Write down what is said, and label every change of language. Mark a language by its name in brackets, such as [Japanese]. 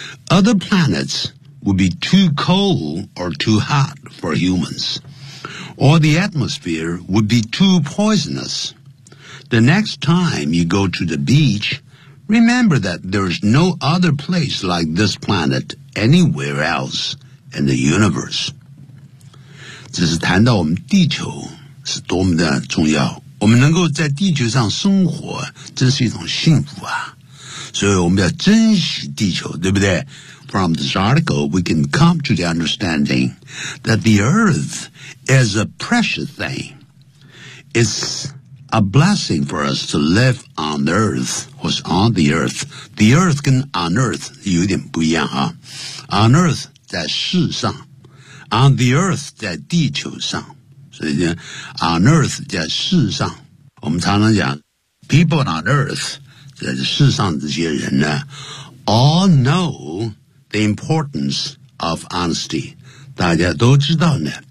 [English] Other planets would be too cold or too hot for humans, or the atmosphere would be too poisonous. The next time you go to the beach, remember that there is no other place like this planet anywhere else. In the universe. [Chinese] 这是谈到我们地球是多么的重要，我们能够在地球上生活真是一种幸福啊，所以我们要珍惜地球，对不对？ [English] From this article, we can come to the understanding that the earth is a precious thing. It's a blessing for us to live on the earth, was on the earth. [Chinese] The earth 跟 on earth 有点不一样啊。On earth,在世上 On the earth 在地球上，所以 On earth 在世上，我们常常讲 [English] People on earth [Chinese] 在世上这些人呢 [English] All know the importance of honesty， [Chinese] 大家都知道呢